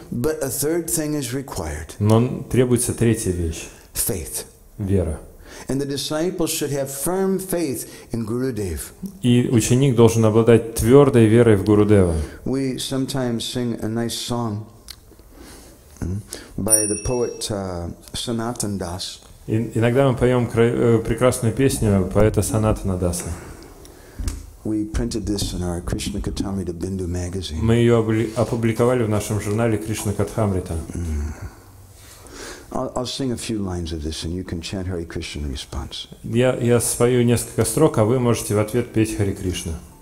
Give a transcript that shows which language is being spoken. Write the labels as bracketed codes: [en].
[en] But a third thing is required. [ru] но требуется 3-я вещь [en] — faith. [ru] – вера. [en] And the disciple should have firm faith in Gurudev. [ru] И ученик должен обладать твердой верой в Гурудева. [en] We sometimes sing a nice song by the poet Sanatan Das. [ru] Иногда мы поем прекрасную песню поэта Санатана Даса. [en] We printed this in our Krishna Kathamrita Bindu magazine. [ru] Мы ее опубликовали в нашем журнале Кришна Катхамрита. [en] I'll sing a few lines of this and you can chant Hare Krishna in response. [ru] Я спою несколько строк, а вы можете в ответ петь Харе Кришна.